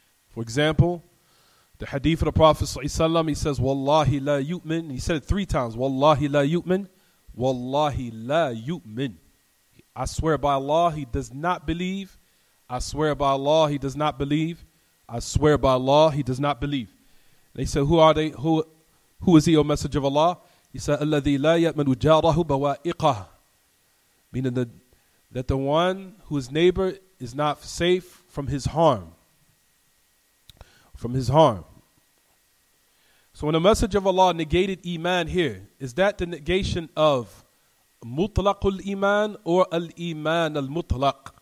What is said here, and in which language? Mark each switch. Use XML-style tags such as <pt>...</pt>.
<en>For example, the hadith of the Prophet ﷺ, he says,</en> <ar>Wallahi la yu'min.</ar> <en>He said it 3 times.</en> <ar>Wallahi la yu'min. Wallahi la yu'min.</ar> <en>I swear by Allah, he does not believe. I swear by Allah, he does not believe. I swear by Allah, he does not believe. They said, who are they? Who is he, O Messenger of Allah? He said,</en> <ar>الَّذِي لَا يَأْمَنُ جَارَهُ بَوَائِقَهُ.</ar> <en>Meaning that the one whose neighbor is not safe from his harm. From his harm. So when the Messenger of Allah negated Iman here, is that the negation of mutlaqul Iman or al-Iman al-mutlaq?</en>